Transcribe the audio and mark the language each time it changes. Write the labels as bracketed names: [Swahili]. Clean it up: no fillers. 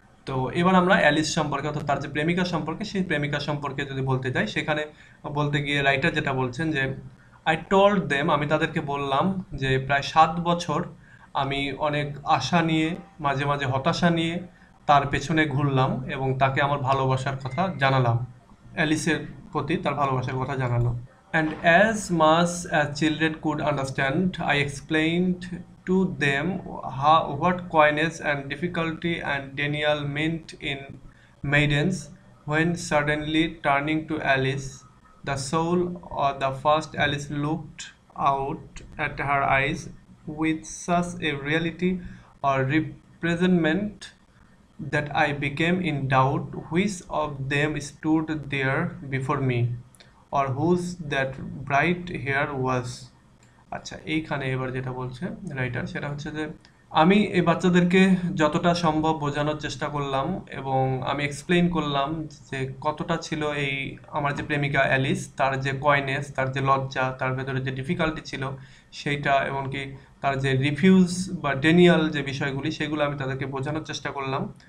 [Bangla] তো এবার আমরা অ্যালিস সম্পর্কে অর্থাৎ তার যে প্রেমিকা সম্পর্কে সেই প্রেমিকা সম্পর্কে যদি বলতে যাই, সেখানে বলতে গিয়ে রাইটার যেটা বলছেন যে [English] I told them, [Bangla] আমি তাদেরকে বললাম যে প্রায় 7 বছর আমি অনেক আশা নিয়ে মাঝে মাঝে হতাশা নিয়ে তার পেছনে ঘুরলাম এবং তাকে আমার ভালোবাসার কথা জানালাম, অ্যালিসের প্রতি তার ভালোবাসার কথা জানালো। [English] And as much as children could understand, I explained to them what coyness and difficulty and denial meant in maidens when suddenly turning to Alice, the soul of the first Alice looked out at her eyes with such a reality or representment that I became in doubt which of them stood there before me, or whose that bright hair was. [Bangla] আচ্ছা, এইখানে এবার যেটা বলছে writer সেটা হচ্ছে যে আমি এই বাচ্চাদেরকে যতটা সম্ভব বোঝানোর চেষ্টা করলাম এবং আমি এক্সপ্লেইন করলাম যে কতটা ছিল এই আমার যে প্রেমিকা অ্যালিস, তার যে কয়নেস, তার যে লজ্জা, তার ভেতরে যে ডিফিকাল্টি ছিল সেইটা, এমনকি তার যে রিফিউজ বা ডেনিয়াল যে বিষয়গুলি, সেগুলো আমি তাদেরকে বোঝানোর চেষ্টা করলাম।